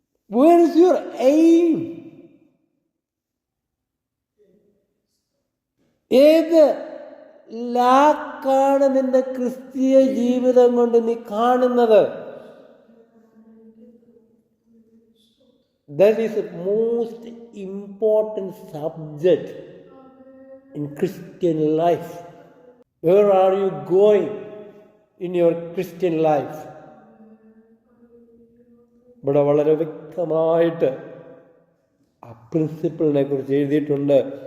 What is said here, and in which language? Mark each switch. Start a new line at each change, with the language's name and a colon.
English: Where is your aim?
Malayalam: ഏത് ലാക്കാണ് നിന്റെ ക്രിസ്തീയ ജീവിതം കൊണ്ട് നീ കാണുന്നത്?
English: That is the most important subject in Christian life. Where are you going in your Christian life?
Malayalam: ഇവിടെ വളരെ വ്യക്തമായിട്ട് ആ പ്രിൻസിപ്പിളിനെ കുറിച്ച് എഴുതിയിട്ടുണ്ട്.